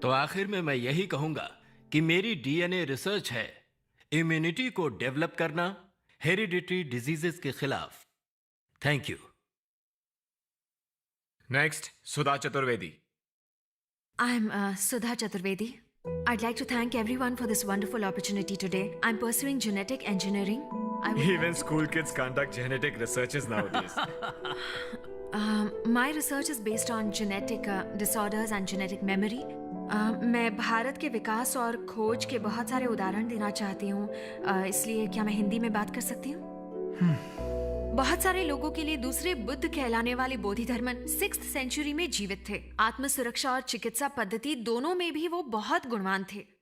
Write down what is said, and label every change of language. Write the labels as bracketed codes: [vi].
[hi] तो आखिर में मैं यही कहूंगा कि मेरी डीएनए रिसर्च है इम्यूनिटी को डेवलप करना हेरिडिटरी डिजीजेस के खिलाफ। [en] Thank you. Next, Sudha Chaturvedi. I am Sudha Chaturvedi. I'd like to thank everyone for this wonderful opportunity today. I'm pursuing genetic engineering. Even school kids conduct genetic researches nowadays. My research is based on genetic disorders and genetic memory. [hi] मैं भारत के विकास और खोज के बहुत सारे उदाहरण देना चाहती हूँ, इसलिए क्या मैं हिंदी में बात कर सकती हूँ? बहुत सारे लोगों के लिए दूसरे बुद्ध कहलाने वाले बोधि धर्मन 6th सेंचुरी में जीवित थे। आत्म सुरक्षा और चिकित्सा पद्धति दोनों में भी वो बहुत गुणवान थे।